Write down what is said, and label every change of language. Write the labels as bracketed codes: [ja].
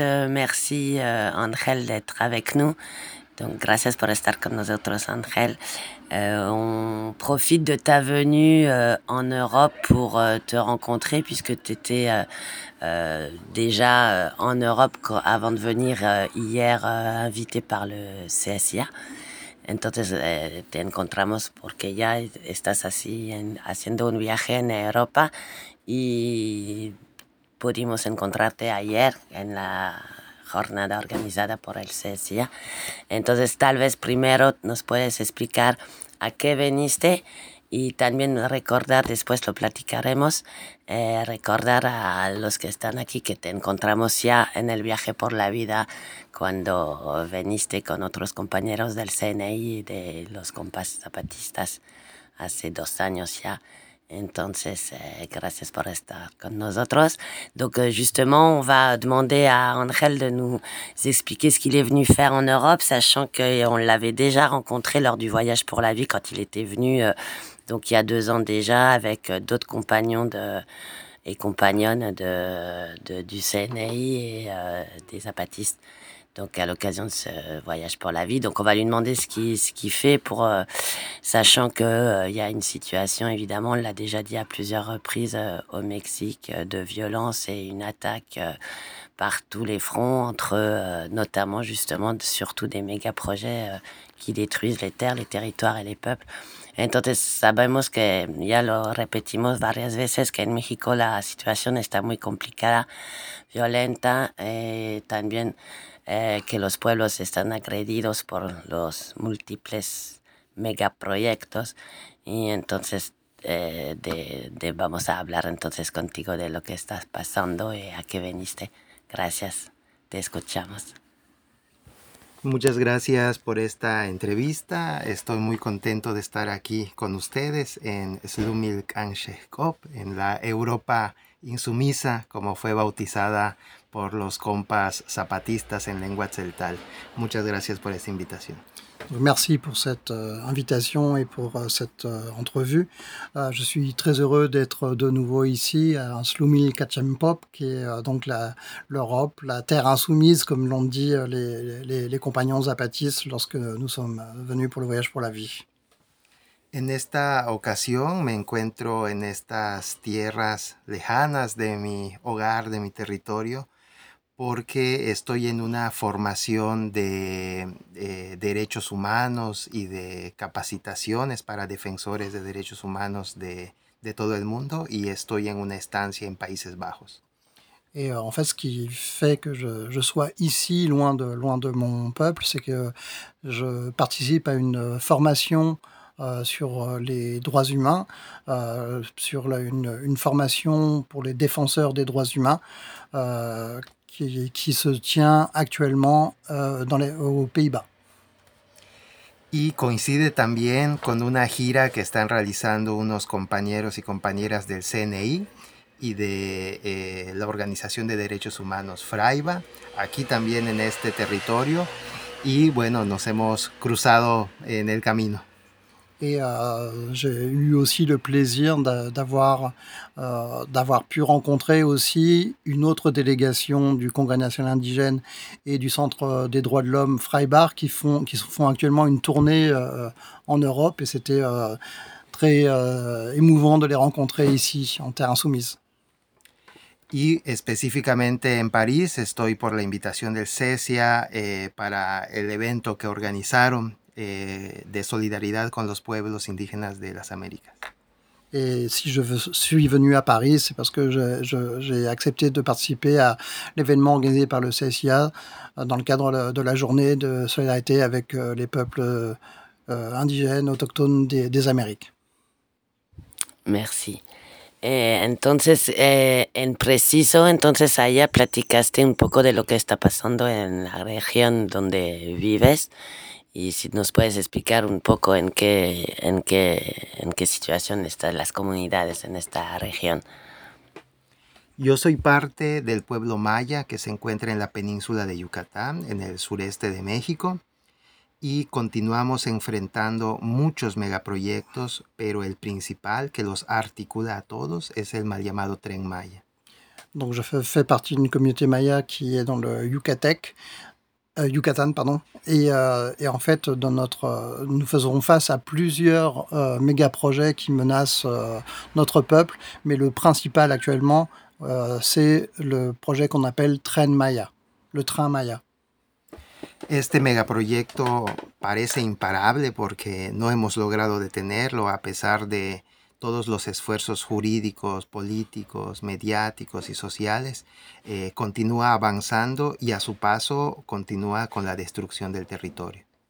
[fr] Merci, Angel, d'être avec nous. [es] Donc, gracias por estar con nosotros, Angel. [fr] On profite de ta venue en Europe pour te rencontrer, puisque tu étais déjà en Europe avant de venir hier invité par le CSIA. [es] Entonces, te encontramos porque ya estás así haciendo un viaje en Europa y pudimos encontrarte ayer en la jornada organizada por el CSIA. Entonces, tal vez primero nos puedes explicar a qué viniste y también recordar, después lo platicaremos, recordar a los que están aquí que te encontramos ya en el viaje por la vida cuando viniste con otros compañeros del CNI y de los compas zapatistas hace 2 años ya. Entonces, gracias por estar con nosotros. [fr] Donc, justement, on va demander à Angel de nous expliquer ce qu'il est venu faire en Europe, sachant qu'on l'avait déjà rencontré lors du voyage pour la vie quand il était venu, donc il y a 2 ans déjà, avec d'autres compagnons et compagnonnes du CNI et des zapatistes. Donc, à l'occasion de ce voyage pour la vie. Donc, on va lui demander ce qu'il fait pour, sachant qu'il y a une situation, évidemment, on l'a déjà dit à plusieurs reprises au Mexique, de violence et une attaque par tous les fronts, entre notamment, justement, surtout des méga-projets qui détruisent les terres, les territoires et les peuples. [es] Entonces, sabemos que, ya lo repetimos varias veces, que en México la situación está muy complicada, violenta, también... que los pueblos están agredidos por los múltiples megaproyectos y entonces vamos a hablar entonces contigo de lo que estás pasando y a qué viniste. Gracias, te escuchamos. Muchas gracias por esta entrevista. Estoy muy contento de estar aquí con ustedes en Slumilkanshekop, en la Europa insumisa, como fue bautizada por los compas zapatistas en lengua tzeltal. Muchas gracias por esta invitación. [fr] Merci pour cette invitation et pour cette entrevue. Je suis très heureux d'être de nouveau ici à Slumilkanshekop, qui est donc l'Europe, la terre insoumise, comme l'ont dit les compagnons zapatistes lorsque nous sommes venus pour le voyage pour la vie. [es] En esta ocasión me encuentro en estas tierras lejanas de mi hogar, de mi territorio, porque estoy en una formación de derechos humanos y de capacitaciones para defensores de derechos humanos de todo el mundo y estoy en una estancia en Países Bajos. [fr] Et en fait, ce qui fait que je sois ici, loin de mon peuple, c'est que je participe à une formation sur les droits humains, sur une formation pour les défenseurs des droits humains qui se tient actuellement aux Pays-Bas. [es] Y coincide también con una gira que están realizando unos compañeros y compañeras del CNI y de la Organización de Derechos Humanos FRAIBA, aquí también en este territorio, y bueno, nos hemos cruzado en el camino. [fr] Et j'ai eu aussi le plaisir d'avoir pu rencontrer aussi une autre délégation du Congrès national indigène et du Centre des droits de l'homme Freibach qui font actuellement une tournée en Europe et c'était très émouvant de les rencontrer ici en terre insoumise. [es] Y específicamente en París, estoy por la invitación del CESIA para el evento que organizaron de solidaridad con los pueblos indígenas de las Américas. [fr] Et si je suis venu à Paris, c'est parce que j'ai accepté de participer à l'événement organisé par le CSIA dans le cadre de la journée de solidarité avec les peuples indigènes autochtones des Amériques. Merci. [es] Entonces, en preciso, entonces allá platicaste un poco de lo que está pasando en la región donde vives. Y si nos puedes explicar un poco en qué situación están las comunidades en esta región. Yo soy parte del pueblo maya que se encuentra en la península de Yucatán, en el sureste de México, y continuamos enfrentando muchos megaproyectos, pero el principal que los articula a todos es el mal llamado Tren Maya. [fr] Donc je fais partie d'une communauté maya qui est dans le Yucatan. Et en fait, dans notre, nous faisons face à plusieurs méga-projets qui menacent notre peuple. Mais le principal actuellement, c'est le projet qu'on appelle Tren Maya, le train Maya. [es] Este megaproyecto parece imparable porque no hemos logrado detenerlo a pesar de todos los esfuerzos jurídicos, políticos, mediáticos y sociales. Continúa avanzando y a su paso continúa con la destrucción del territorio.